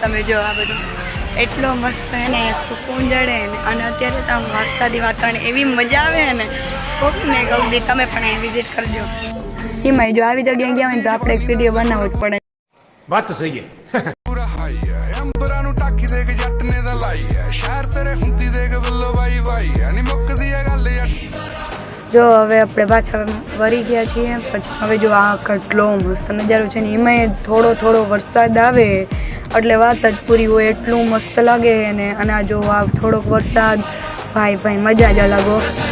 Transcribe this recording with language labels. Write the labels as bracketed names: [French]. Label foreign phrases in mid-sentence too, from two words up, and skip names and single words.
[Gujarati] તમે જો આ બધું એટલો મસ્ત એને સુકૂન જડે ને. અને અત્યારે તો આમ વરસાદી વાતાવરણ, એવી મજા આવે ને. કોકને કહું દી તમે પણ અહીં વિઝિટ કરજો. એમાંય જો આવી જગ્યાએ ગયા હોય તો આપણે એક વિડીયો બનાવવો જ પડે. વાત તો સહી છે. [Punjabi] અંબਰਾਂ ਨੂੰ ਟਾਕੀ ਦੇ ਕੇ ਜੱਟ ਨੇ ਤਾਂ ਲਾਈ ਐ ਸ਼ਹਿਰ ਤੇਰੇ ਹੁੰਦੀ ਦੇ ਕੇ ਬੱਲੋ ਬਾਈ ਬਾਈ ਐ ਨਹੀਂ મુકਦੀ ਐ ਗੱਲ [Gujarati] જો હવે આપણે પાછા વળી ગયા છીએ. પછી હવે જો આ કેટલો મસ્ત નજારો છે ને, એમાંય થોડો થોડો વરસાદ આવે એટલે વાત જ પૂરી હોય. એટલું મસ્ત લાગે ને. અને આ જો આ થોડોક વરસાદ, ભાઈ મજા જ અલગ હો.